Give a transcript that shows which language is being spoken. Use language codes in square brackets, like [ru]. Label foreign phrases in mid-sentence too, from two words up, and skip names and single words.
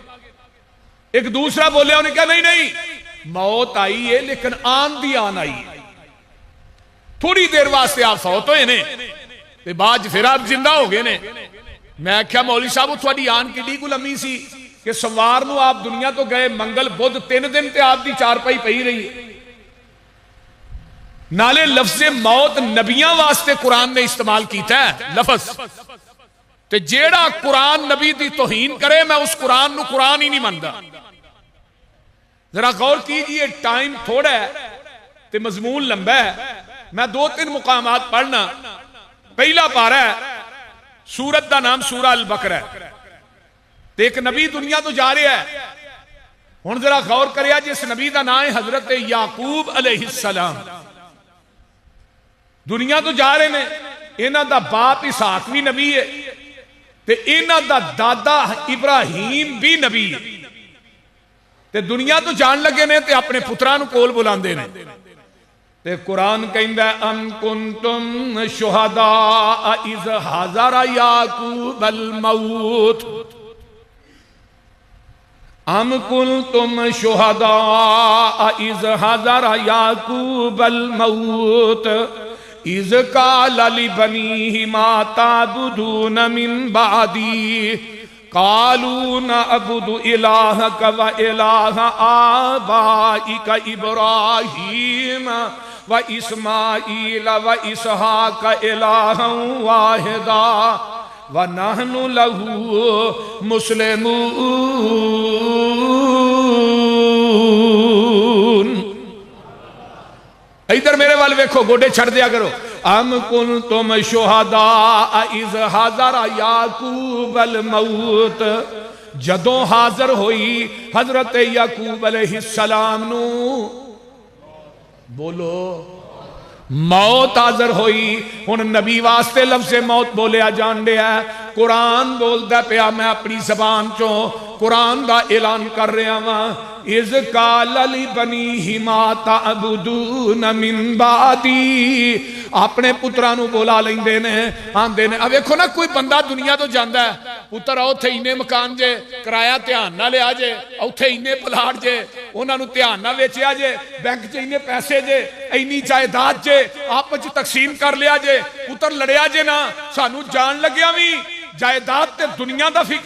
[pa] ਇੱਕ ਦੂਸਰਾ ਬੋਲਿਆ, ਉਨ੍ਹਾਂ ਕਿਹਾ ਨਹੀਂ ਨਹੀਂ ਮੌਤ ਆਈ ਹੈ ਲੇਕਿਨ ਆਨ ਦੀ ਆਨ ਆਈ ਹੈ, ਥੋੜ੍ਹੀ ਦੇਰ ਵਾਸਤੇ ਆਪ ਫ਼ੌਤ ਹੋਏ ਨੇ ਤੇ ਬਾਅਦ ਫਿਰ ਆਪ ਜ਼ਿੰਦਾ ਹੋ ਗਏ ਨੇ। ਮੈਂ ਆਖਿਆ ਮੌਲੀ ਸਾਹਬ ਥੋੜ੍ਹੀ ਆਨ ਕਿੱਡੀ ਗ਼ੁਲਾਮੀ ਸੀ ਕਿ ਸੋਮਵਾਰ ਨੂੰ ਆਪ ਦੁਨੀਆ ਤੋਂ ਗਏ, ਮੰਗਲ ਬੁੱਧ 3 ਦਿਨ ਤੇ ਆਪ ਦੀ ਚਾਰਪਾਈ ਪਈ ਰਹੀ ਹੈ। ਨਾਲੇ ਲਫ਼ਜ਼ੇ ਮੌਤ ਨਬੀਆਂ ਵਾਸਤੇ ਕੁਰਾਨ ਨੇ ਇਸਤੇਮਾਲ ਕੀਤਾ ਹੈ ਲਫ਼ਜ਼, ਤੇ ਜਿਹੜਾ ਕੁਰਾਨ ਨਬੀ ਦੀ ਤੌਹੀਨ ਕਰੇ ਮੈਂ ਉਸ ਕੁਰਾਨ ਨੂੰ ਕੁਰਾਨ ਹੀ ਨਹੀਂ ਮੰਨਦਾ। ਜ਼ਰਾ ਗ਼ੌਰ ਕੀਜੀਏ, ਟਾਈਮ ਥੋੜ੍ਹਾ ਹੈ ਤੇ ਮਜ਼ਮੂਨ ਲੰਬਾ ਹੈ। ਮੈਂ 2-3 ਮੁਕਾਮਾਤ ਪੜ੍ਹਨਾ। ਪਹਿਲਾ ਪਾਰਾ ਹੈ, ਸੂਰਤ ਦਾ ਨਾਮ ਸੂਰਾ ਅਲ ਬਕਰਾ ਹੈ। ਇੱਕ ਨਬੀ ਦੁਨੀਆ ਤੋਂ ਜਾ ਰਿਹਾ ਹੈ, ਹੁਣ ਜ਼ਰਾ ਗ਼ੌਰ ਕਰਿਓ, ਜਿਸ ਨਬੀ ਦਾ ਨਾਮ ਹੈ ਹਜ਼ਰਤ ਯਾਕੂਬ ਅਲੈਹਿੱਸਲਾਮ, ਦੁਨੀਆ ਤੋਂ ਜਾ ਰਹੇ ਹਨ, ਇਨ੍ਹਾਂ ਦਾ ਬਾਪ ਇਸਹਾਕ ਵੀ ਨਬੀ ਹੈ ਤੇ ਇਨ੍ਹਾਂ ਦਾ ਦਾਦਾ ਇਬਰਾਹੀਮ ਵੀ ਨਬੀ ਹੈ, ਤੇ ਦੁਨੀਆ ਤੋਂ ਜਾਣ ਲੱਗੇ ਨੇ ਤੇ ਆਪਣੇ ਪੁੱਤਰਾਂ ਨੂੰ ਕੋਲ ਬੁਲਾਂਦੇ ਨੇ। ਤੇ ਕੁਰਾਨ ਕਹਿੰਦਾ [ar] أم كنتم شهداء إذ حضر يعقوب الموت, أم كنتم شهداء إذ حضر يعقوب الموت إذ قال لبنيه ما تعبدون من بعدي قالوا نعبد إلهك وإله آبائك إبراهيم وإسماعيل وإسحاق إلها واحدا ونحن له مسلمون. [pa] ਇੱਧਰ ਮੇਰੇ ਵੱਲ ਵੇਖੋ, ਗੋਡੇ ਛੱਡ ਦਿਆ ਕਰੋ। [ar] أم كنتم شهداء إذ حضر يعقوب الموت, [pa] ਜਦੋਂ ਹਾਜ਼ਰ ਹੋਈ ਹਜ਼ਰਤ ਯਾਕੂਬ ਅਲੈਹਿੱਸਲਾਮ ਨੂੰ, ਬੋਲੋ ਮੌਤ ਹਾਜ਼ਰ ਹੋਈ। ਹੁਣ ਨਬੀ ਵਾਸਤੇ ਲਫ਼ਜ਼ ਮੌਤ ਬੋਲਿਆ ਜਾਣ ਦਿਆ, ਕੁਰਾਨ ਬੋਲਦਾ ਪਿਆ, ਮੈਂ ਆਪਣੀ ਜ਼ਬਾਨ ਚੋਂ ਕੁਰਾਨ ਦਾ ਐਲਾਨ ਕਰ ਰਿਹਾ ਵਾਂ। [ar] إذ قال لبنيه ما تعبدون من بعدي, [pa] ਆਪਣੇ ਪੁੱਤਰਾਂ ਨੂੰ ਬੁਲਾ ਲੈਂਦੇ ਨੇ, ਆਂਦੇ ਨੇ। ਅਬ ਵੇਖੋ ਨਾ, ਕੋਈ ਬੰਦਾ ਦੁਨੀਆ ਤੋਂ ਜਾਂਦਾ ਹੈ, ਪੁੱਤਰ ਆਓ ਥੇ ਇੰਨੇ ਮਕਾਨ ਜੇ, ਕਿਰਾਇਆ ਧਿਆਨ ਨਾ ਲਿਆ ਜੇ, ਉੱਥੇ ਇੰਨੇ ਪਲਾਟ ਜੇ, ਉਨ੍ਹਾਂ ਨੇ ਧਿਆਨ ਨਾ ਵੇਚਿਆ ਜੇ, ਬੈਂਕ ਚ ਇੰਨੇ ਪੈਸੇ ਜੇ, ਇੰਨੀ ਜਾਇਦਾਦ ਜੇ, ਆਪਸ ਚ ਤਕਸੀਮ ਕਰ ਲਿਆ ਜੇ, ਪੁੱਤਰ ਲੜਿਆ ਜੇ ਨਾ, ਸਾਨੂੰ ਜਾਣ ਲੱਗਿਆ ਵੀ ਜਾਇਦਾਦ ਤੇ ਦੁਨੀਆ ਦਾ ਫ਼ਿਕਰ।